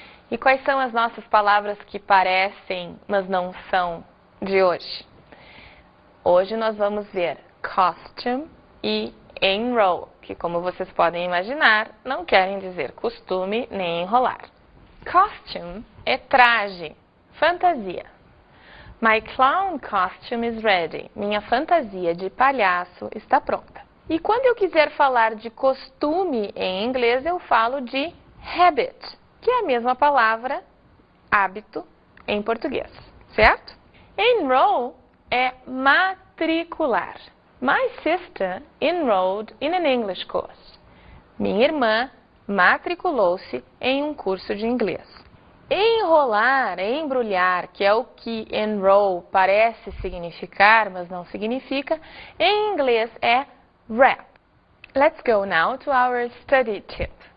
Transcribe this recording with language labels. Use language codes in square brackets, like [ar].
[pt] E quais são as nossas palavras que parecem, mas não são, de hoje? Hoje nós vamos ver costume e enroll, que, como vocês podem imaginar, não querem dizer costume nem enrolar. Costume é traje, fantasia. [en] My clown costume is ready. [pt] Minha fantasia de palhaço está pronta. E quando eu quiser falar de costume em inglês, eu falo de habit, que é a mesma palavra hábito em português, certo? Enroll é matricular. matricular. [en] My sister enrolled in an English course. [pt] Minha irmã matriculou-se em um curso de inglês. Enrolar, embrulhar, que é o que enroll parece significar, mas não significa, em inglês é wrap. [en] Let's go now to our study tip.